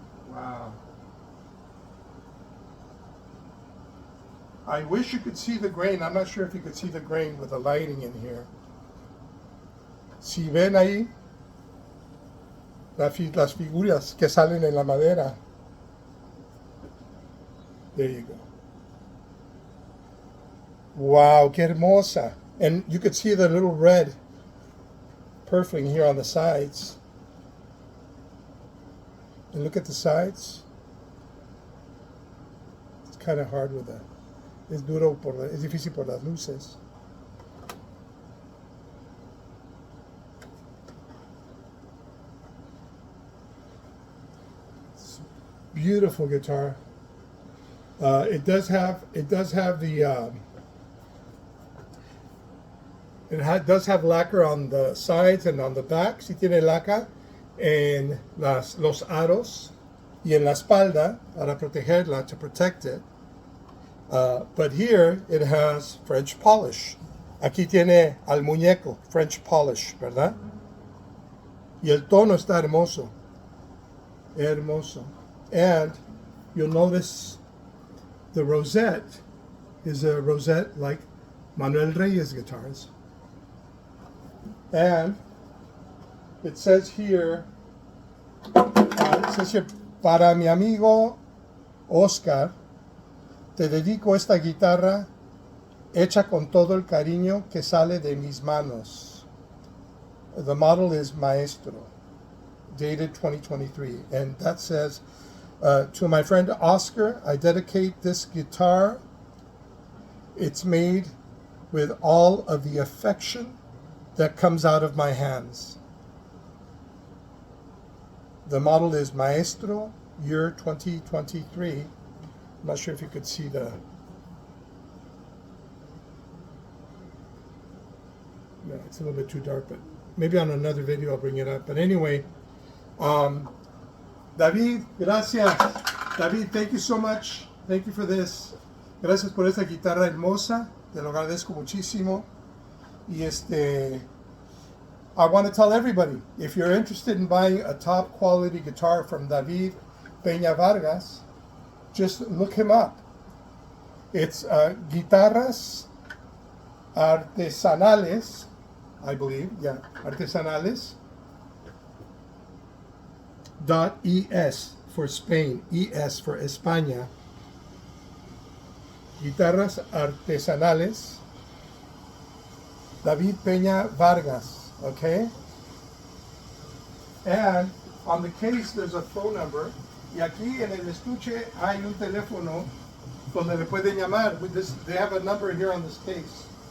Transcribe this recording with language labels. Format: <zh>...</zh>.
<en>Wow. I wish you could see the grain. I'm not sure if you could see the grain with the lighting in here.</en> <es>Si ven ahí las figuras que salen en la madera.</es> <en>There you go.</en> <es>Wow, qué hermosa.</es> <en>And you could see the little red purfling here on the sides. And look at the sides. It's kind of hard with that.</en> <es>Es duro, es difícil por las luces.</es> <en>It's beautiful guitar. It does have the does have lacquer on the sides and on the back.</en> <es>Sí tiene laca en los aros y en la espalda para protegerla,</es> <en>to protect it. But here it has French polish.</en> <es>Aquí tiene al muñeco, French polish, ¿verdad? Y el tono está hermoso. Hermoso.</es> <en>And you'll notice the rosette is a rosette like Manuel Reyes guitars. And it says here,</en> <es>para mi amigo Oscar, te dedico esta guitarra hecha con todo el cariño que sale de mis manos.</es> <en>The model is Maestro, dated 2023. And that says, to my friend Oscar, I dedicate this guitar. It's made with all of the affection that comes out of my hands. The model is Maestro, year 2023. I'm not sure if you could see the... No, it's a little bit too dark, but maybe on another video I'll bring it up. But anyway, David, gracias. David, thank you so much. Thank you for this.</en> <es>Gracias por esta guitarra hermosa. Te lo agradezco muchísimo.</es> <en>Y I want to tell everybody, if you're interested in buying a top quality guitar from David Peña Vargas, just look him up. It's Guitarras Artesanales, I believe, yeah, Artesanales. .es for Spain, ES for España. Guitarras Artesanales. David Peña Vargas, okay? And on the case there's a phone number.</en> <es>Y aquí en el estuche hay un teléfono donde le pueden llamar.</es> <en>They have a number here on this case.</en>